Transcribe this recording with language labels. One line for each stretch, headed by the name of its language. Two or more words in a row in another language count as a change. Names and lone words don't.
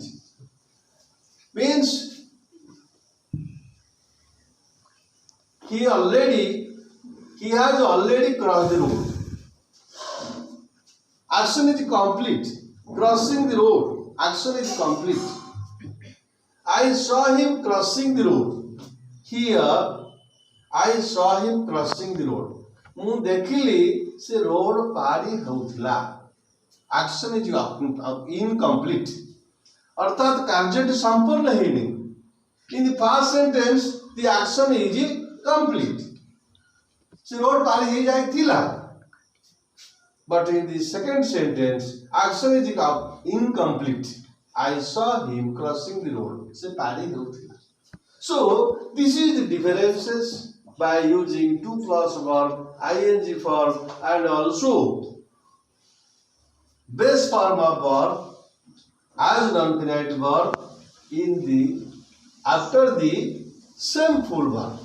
English: Means, he has already crossed the road. Action is complete. Crossing the road. Action is complete. I saw him crossing the road. Here, I saw him crossing the road.
Odia: ମୁଁ ଦେଖିଲି ସେ ରୋଡ ପାରି ହେଉଥିଲା.
English: Action is incomplete.
Odia: अर्थात କାର୍ଯ୍ୟଟି ସମ୍ପୂର୍ଣ୍ଣ ହେଇନି.
English: In the first sentence, the action is complete.
Odia: ସେ ରୋଡ ପାରି ହେଇ ଯାଇଥିଲା.
English: But in the second sentence, action is incomplete. I saw him crossing the road.
Odia: ସେ ପାରି ହେଉଥିଲା.
English: So, this is the differences by using to plus verb, ing form, and also base form of verb as non-finite verb in the after the same full verb.